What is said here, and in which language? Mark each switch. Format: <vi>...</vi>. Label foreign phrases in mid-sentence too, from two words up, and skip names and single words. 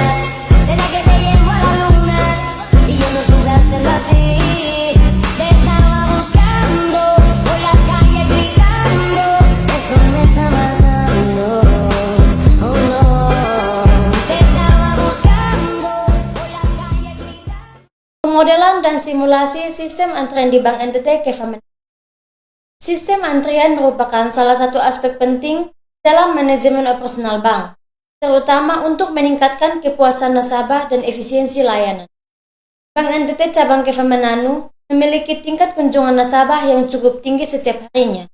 <es>Será que te llevo a la luna y yo no supe hacerlo así. Te estaba buscando por la calle gritando, eso me está matando. Oh no, te estaba buscando por la calle gritando.</es> <id>Pemodelan dan simulasi sistem antrian di Bank NTT Kemenanus. Sistem antrian merupakan salah satu aspek penting dalam manajemen operasional bank, terutama untuk meningkatkan kepuasan nasabah dan efisiensi layanan. Bank NTT cabang Kemenanus memiliki tingkat kunjungan nasabah yang cukup tinggi setiap harinya.</id>